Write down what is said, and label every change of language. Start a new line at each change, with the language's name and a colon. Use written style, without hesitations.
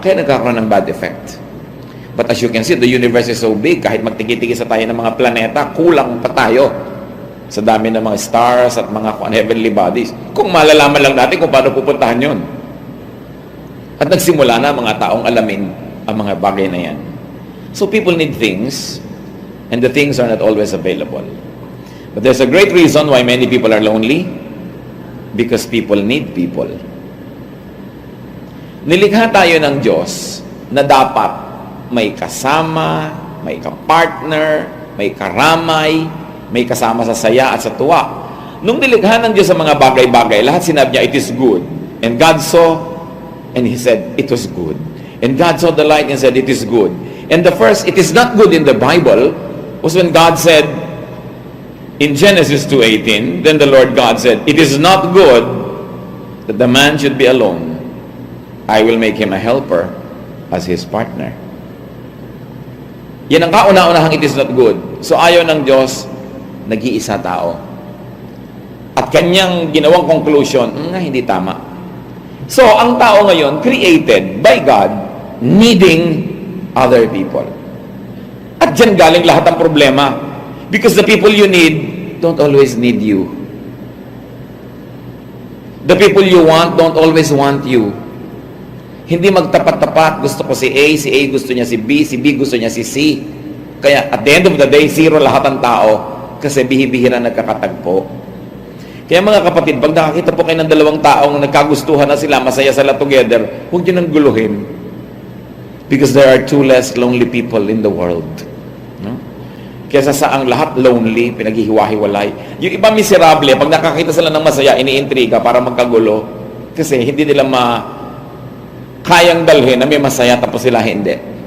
Filipino: Kaya nagkakaroon ng bad effect.
English: But as you can see, the universe is so big,
Filipino: kahit magtiki-tiki sa tayo ng mga planeta, kulang pa tayo sa dami ng mga stars at mga heavenly bodies. Kung malalaman lang natin kung paano pupuntahan yun. At nagsimula na mga taong alamin ang mga bagay na yan.
English: So people need things, and the things are not always available. But there's a great reason why many people are lonely, because people need people.
Filipino: Nilikha tayo ng Diyos na dapat may kasama, may kapartner, may karamay, may kasama sa saya at sa tuwa. Nung nilikha ng Diyos sa mga bagay-bagay, lahat sinabi niya,
English: it is good. And God saw, and He said, it was good. And God saw the light and said, it is good. And the first, it is not good in the Bible, was when God said, in Genesis 2:18, then the Lord God said, it is not good that the man should be alone. I will make him a helper as his partner.
Filipino: Yan ang kauna-unahang
English: it is not good.
Filipino: So ayaw ng Diyos, nag-iisa tao. At kanyang ginawang conclusion, hindi tama. So ang tao ngayon,
English: created by God, needing other people.
Filipino: At dyan galing lahat ng problema.
English: Because the people you need don't always need you. The people you want don't always want you.
Filipino: Hindi magtapat-tapat, gusto ko si A gusto niya si B gusto niya si C. Kaya
English: at the end of the day,
Filipino: zero lahat ng tao kasi bihibihira nagkakatagpo. Kaya mga kapatid, pag nakakita po kayo ng dalawang taong nagkagustuhan na sila, masaya sila together, huwag niyo nang guluhin.
English: Because there are two less lonely people in the world.
Filipino: No? Kesa sa ang lahat lonely, pinaghihiwa-hiwalay. Yung iba miserable, pag nakakita sila ng masaya, iniintriga para magkagulo. Kasi hindi nila kayang dalhin na may masaya tapos sila hindi.